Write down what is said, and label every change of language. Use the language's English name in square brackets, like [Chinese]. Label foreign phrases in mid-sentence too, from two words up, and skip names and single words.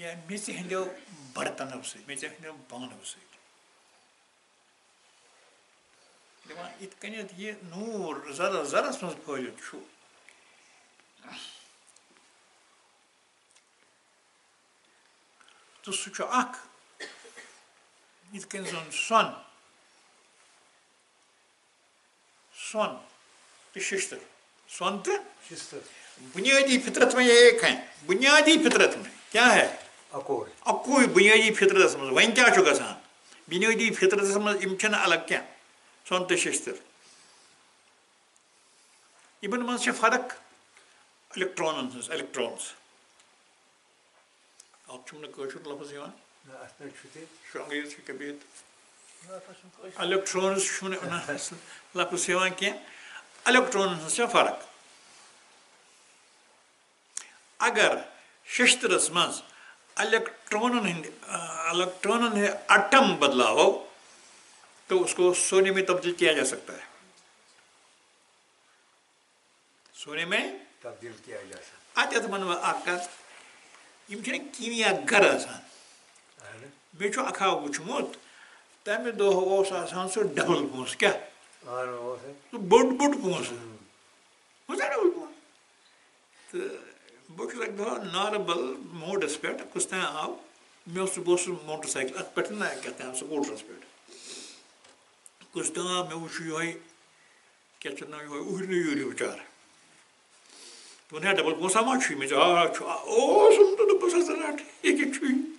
[Kashmiri] یا میٚژِ ہٕنٛدیو برتنو سۭتۍ میٚژِ ہٕنٛدیو بانو سۭتۍ دَپان یِتھ کٔنٮ۪تھ یہِ نوٗر زرس زرس منٛز پھٲلِتھ چھُ تہٕ سُہ چھُ اکھ یِتھ کٔنۍ زن سۄن تہٕ ششتر سۄن تہٕ شِستہٕ [Urdu] بُنیٲدی فطرت میں ایک ہے بُنیٲدی فطرت میں کیا ہے [Kashmiri] اَکُے بُنیٲدی فطرتس منٛز وۄنۍ کیٛاہ چھُ گژھان بُنیٲدی فطرتس منٛز یِم چھِنہٕ الگ کینٛہہ سۄن تہٕ ششتر یِمن منٛز چھِ فرق الیکٹرانن ہٕنٛز الیکٹرانٕز اتھ چھُم نہٕ کٲشُر لفظ یِوان یہِ چھُ انگریٖزی چھُ کیٛاہ بِہِتھ الیکٹرانٕز چھُنہٕ لفظ یِوان کینٛہہ الیکٹرانن ہٕنٛز چھےٚ فرق اگر ششترس منٛز الیکٹرانن ہٕنٛدۍ ایٹم بدلاوو [Urdu] تو اس کو سونے میں تبدیل کیا جا سکتا ہے سونے میں تبدیل کیا جا سکتا [Kashmiri] اتٮ۪تھ ونہٕ بہٕ اکھ کتھ یِم چھِنہٕ کیٖمیا گر آسان مےٚ چھُ اکھا وٕچھمُت تمہِ دۄہ اوس آسان سُہ ڈبل پونٛسہٕ کیٛاہ سُہ بوٚڑ پونٛسہٕ اوس نا ڈبل پونٛسہٕ تہٕ بہٕ چھُس اَکہِ دۄہ ناربل موڈس پٮ۪ٹھ کُس تام آو مےٚ اوس بہٕ اوسُس موٹر سایکل اتھ پٮ۪ٹھ نا کیٛاہ تام سکوٗٹرس پٮ۪ٹھ کُس تام آو مےٚ وٕچھ یِہوے کیٛاہ چھِ ناو یِہوے اُہرنہٕ بِچار دوٚپُن ہے ڈبل پونٛسہٕ ما چھُے مےٚ دوٚپ چھُ اوسُم تہٕ دوٚپُس ہسا رٹ یہِ کیٛاہ چھُے